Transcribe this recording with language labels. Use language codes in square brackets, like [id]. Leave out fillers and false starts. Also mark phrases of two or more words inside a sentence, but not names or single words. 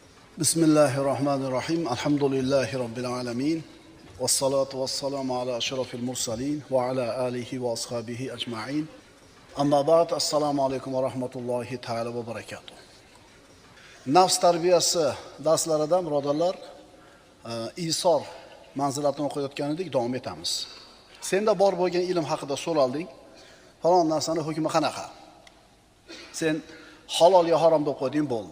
[ar] بسم الله الرحمن الرحيم. الحمد لله رب العالمين. والصلاة والسلام على أشرف المرسلين وعلى آله وأصحابه أجمعين. أما بعد. السلام عليكم ورحمة الله تعالى وبركاته. [uz] Nafs tarbiyasi darslaridan birodarlar, isor manzilatini o'qiyotgan edik, davom etamiz. Senda bor bo'lgan ilm haqida so'ralding. Falon narsani hukmi qanaqa? Sen halol yo harom deb qo'yding, bo'ldi.